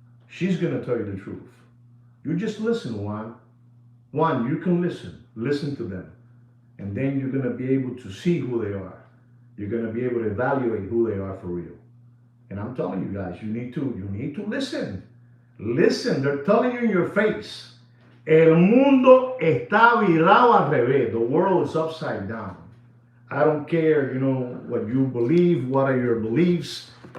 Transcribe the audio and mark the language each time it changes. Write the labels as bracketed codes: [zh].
[en] She's gonna tell you the truth. You just listen, Juan. Juan, you can listen. Listen to them. And then you're gonna be able to see who they are. You're gonna be able to evaluate who they are for real. And I'm telling you guys, you need to listen. Listen, they're telling you in your face. [es] El mundo está virado al revés. [en] The world is upside down. I don't care, you know, what you believe, what are your beliefs.